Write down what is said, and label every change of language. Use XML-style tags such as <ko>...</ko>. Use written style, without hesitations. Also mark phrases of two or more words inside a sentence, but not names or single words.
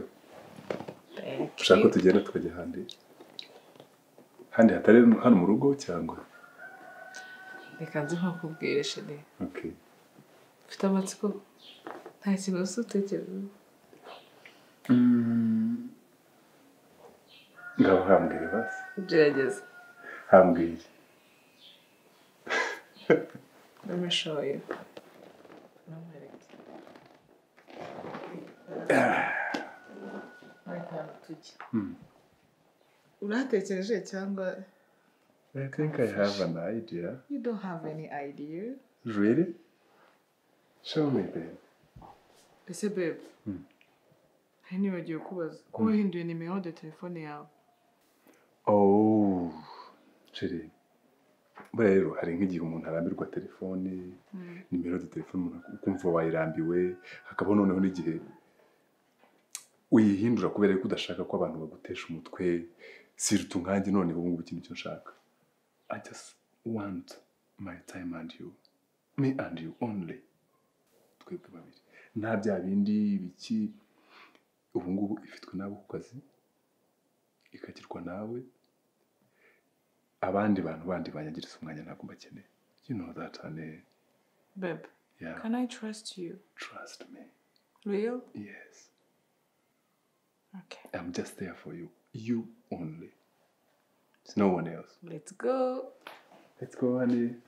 <rw>Ushaka ko tugenda tukajya handi hatari hano mu rugo cyangwa? Reka nzi nko kubwira shede.</rw> <en>Okay.</en> <rw>Ufite amatsiko nta kibazo utekereza? Ngaho hambwire basi. Gerageza. Hambwire.</rw> <en>Let me show you.</en> <rw>Uratekereje cyangwa?</rw> <en>I think I have an idea. You don't have any idea. Really? Show me, babe.</en> <rw>Ese babe. Hari nibagiwe kubaza ko wahinduye nimero de telefone yawe. Oh, chérie. Rero hari nk'igihe umuntu arambirwa telefone, nimero de telefone umuntu ukumva wayirambiwe, hakaba noneho n'igihe uyihindura kubera ko udashaka ko abantu bagutesha umutwe, sirtu nkanjye none ubu ngubu ikintu cyo nshaka.</rw> <en>I just want my time and you. Me and you only.</en> <rw>Twebwe babiri. Nta bya bindi biki ubu ngubu ifitwe nabo ku kazi, ikagirwa nawe. Abandi bantu bandi banyagiriza umwanya ntabwo mbakeneye.</rw> <en>You know that, honey. Babe, yeah. Can I trust you? Trust me. Real? Yes. Okay. I'm just there for you. You only. No one else. Let's go. Let's go, honey.</en>